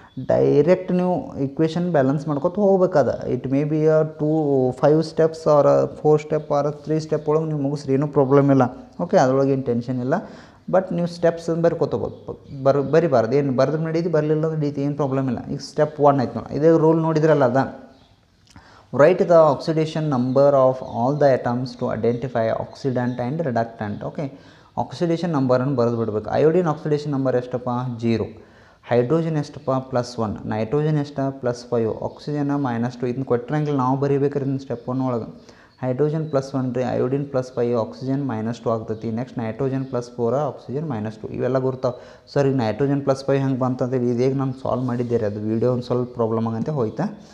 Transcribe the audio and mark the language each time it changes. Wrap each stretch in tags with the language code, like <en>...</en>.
<kn>Direct ನೀವು equation balance ಮಾಡ್ಕೊತ ಹೋಗ್ಬೇಕದ.</kn> <en>it may be 5 steps or 4 step or 3 step</en> <kn>ಒಳಗೆ ನೀವು ಮುಗಿಸ್ರಿ, ಏನೂ ಪ್ರಾಬ್ಲಮ್ ಇಲ್ಲ. ಓಕೆ, ಅದರೊಳಗೆ ಏನು ಟೆನ್ಷನ್ ಇಲ್ಲ. ಬಟ್ ನೀವು ಸ್ಟೆಪ್ಸ್ ಬರ್ಕೋತೋಗ್ಬೋದು, ಬರಿಬಾರ್ದು. ಏನು ಬರೆದ್ರೆ ನಡೀತಿ, ಬರಲಿಲ್ಲ ಅಂದ್ರೆ ನಡೀತಿ, ಏನು ಪ್ರಾಬ್ಲಮ್ ಇಲ್ಲ. ಈಗ ಸ್ಟೆಪ್ 1 ಆಯ್ತು ನೋಡಿ, ಇದೇ ರೂಲ್ ನೋಡಿದ್ರಲ್ಲ ಅದ.</kn> <en>Write the oxidation number of all the atoms to identify oxidant and reductant.</en> <kn>Okay, oxidation ನಂಬರನ್ನು ಬರೆದು ಬಿಡಬೇಕು. ಅಯೋಡಿನ್ ಆಕ್ಸಿಡೇಷನ್ ನಂಬರ್ ಎಷ್ಟಪ್ಪ, 0. ಹೈಡ್ರೋಜನ್ ಎಷ್ಟಪ್ಪ +1, ನೈಟ್ರೋಜನ್ ಎಷ್ಟು +5, ಆಕ್ಸಿಜನ್ -2. ಇದನ್ನ ಕೊಟ್ಟಿರಂಗಿಲ್ಲ, ನಾವು ಬರೀಬೇಕ್ರಿ ಇದನ್ನ ಸ್ಟೆಪ್ 1 ಒಳಗೆ. ಹೈಡ್ರೋಜನ್ +1 ರೀ, ಅಯೋಡಿನ್ +5, ಆಕ್ಸಿಜನ್ -2 ಆಗ್ತೈತಿ. Next nitrogen +4, oxygen -2. ಇವೆಲ್ಲ ಗುರ್ತಾವೆ. ಸರ್ ಈಗ ನೈಟ್ರೋಜನ್ +5 ಹೆಂಗೆ ಬಂತಂತೇಳಿ ಇದೇಗ ನಾನು ಸಾಲ್ವ್ ಮಾಡಿದ್ದೆ ರೀ, ಅದು ವೀಡಿಯೋ ಒಂದು ಸ್ವಲ್ಪ ಪ್ರಾಬ್ಲಮ್ ಆಗಂತೆ ಹೋಯ್ತಾ.</kn>